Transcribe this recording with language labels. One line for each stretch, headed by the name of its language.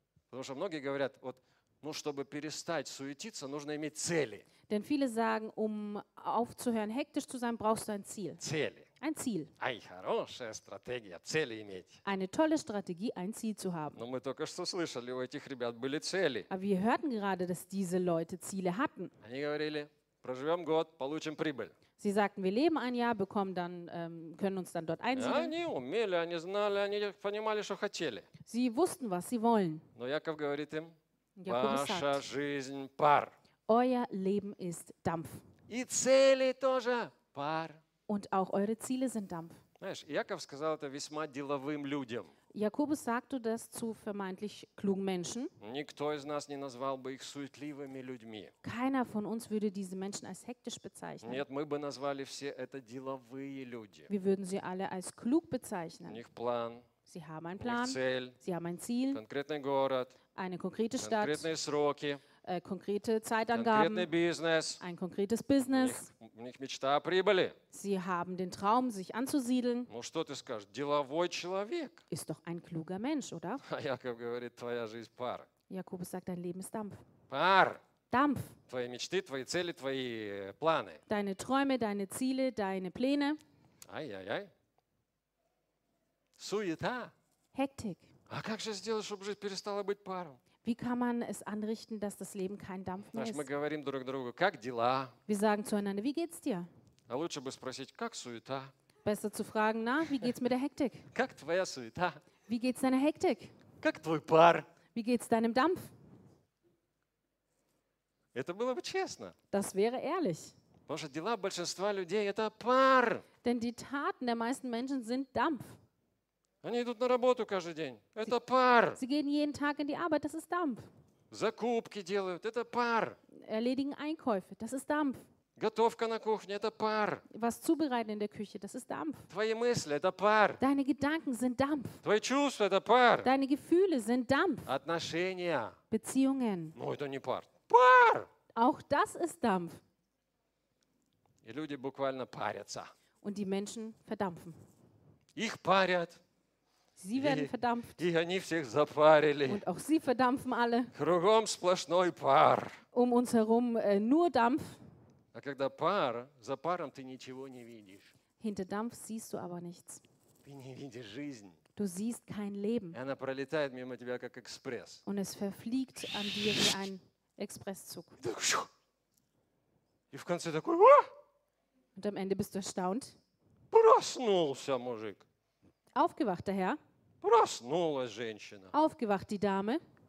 Russian: Потому что многие говорят, вот, ну, чтобы перестать суетиться, нужно иметь цели.
German: Denn viele sagen, um aufzuhören, hektisch zu sein, brauchst du ein Ziel.
Russian: Цели.
German: Ein Ziel.
Russian: Ай, хорошая стратегия, цели иметь.
German: Eine tolle Strategie, ein Ziel zu haben.
Russian: Но мы только что слышали, у этих ребят были цели.
German: Aber wir hörten gerade, dass diese Leute Ziele hatten.
Russian: Они говорили, проживем год, получим прибыль.
German: Sie sagten, wir leben ein Jahr, bekommen dann, können uns dann dort einsiedeln.
Russian: Они умели, они знали, они понимали, что хотели.
German: Sie wussten, was sie wollen.
Russian: Но Яков говорит им, ваша жизнь пар.
German: Euer Leben ist Dampf.
Russian: И цели тоже пар.
German: Und auch eure Ziele sind Dampf.
Russian: Знаешь, Яков сказал это весьма деловым людям.
German: Jakobus sagte das zu vermeintlich klugen Menschen.
Russian: Никто из нас не назвал бы их суетливыми людьми.
German: Keiner von uns würde diese Menschen als hektisch bezeichnen.
Russian: Нет, мы бы назвали все это деловые люди.
German: Wir würden sie alle als klug bezeichnen.
Russian: У них план.
German: Sie haben einen Plan.
Russian: У них цель.
German: Sie haben ein Ziel.
Russian: Конкретный город.
German: Eine konkrete Stadt.
Russian: Конкретные сроки.
German: Konkrete Zeitangaben.
Russian: Конкретный бизнес.
German: Ein konkretes Business.
Russian: У них у них мечта о прибыли.
German: Sie haben den Traum, sich anzusiedeln.
Russian: Ну что ты скажешь, деловой человек.
German: Ist doch ein kluger Mensch, oder?
Russian: А Яков говорит, твоя жизнь пар.
German: Jakobus sagt, dein Leben ist Dampf.
Russian: Пар.
German: Dampf.
Russian: Твои мечты, твои цели, твои планы.
German: Deine Träume, deine Ziele, deine Pläne.
Russian: Ай-яй-яй. Суета.
German: Hektik.
Russian: А как же сделать, чтобы жизнь перестала быть паром?
German: Wie kann man es anrichten, dass das Leben kein Dampf mehr ist?
Russian: Мы говорим друг другу, как дела?
German: Wir sagen zueinander, wie geht's dir?
Russian: А лучше бы спросить, как суета?
German: Besser zu fragen, na, wie geht's mit der Hektik?
Russian: Как твоя суета?
German: Wie geht's deiner Hektik?
Russian: Как твой пар?
German: Wie geht's deinem Dampf?
Russian: Это было бы честно.
German: Das wäre ehrlich.
Russian: Потому что дела большинства людей это пар.
German: Denn die Taten der meisten Menschen sind Dampf.
Russian: Они идут на работу каждый день. Это пар.
German: Sie gehen jeden Tag in die Arbeit. Das ist Dampf.
Russian: Закупки делают. Это пар.
German: Erledigen Einkäufe. Das ist Dampf.
Russian: Готовка на кухне. Это пар.
German: Was zubereiten in der Küche. Das ist Dampf.
Russian: Твои мысли. Это пар.
German: Deine Gedanken sind Dampf.
Russian: Твои чувства. Это пар.
German: Deine Gefühle sind Dampf.
Russian: Отношения.
German: Beziehungen.
Russian: Ну, это не пар. Пар.
German: Auch das ist Dampf.
Russian: И люди буквально парятся.
German: Und die Menschen verdampfen.
Russian: Их парят.
German: Sie werden verdampft.
Russian: И они всех запарили.
German: Und auch sie verdampfen alle.
Russian: Кругом сплошной пар.
German: Um uns herum nur Dampf.
Russian: А когда пар, за паром ты ничего не видишь.
German: Hinter Dampf siehst du aber nichts.
Russian: Ты не видишь жизнь.
German: Du siehst kein Leben.
Russian: И она пролетает мимо тебя как экспресс.
German: Und es verfliegt an dir wie ein Expresszug.
Russian: И в конце такой: "О!"
German: Und am Ende bist du erstaunt.
Russian: Проснулся мужик.
German: Aufgewacht, der Herr.
Russian: Проснулась женщина.
German: Aufgewacht, die Dame.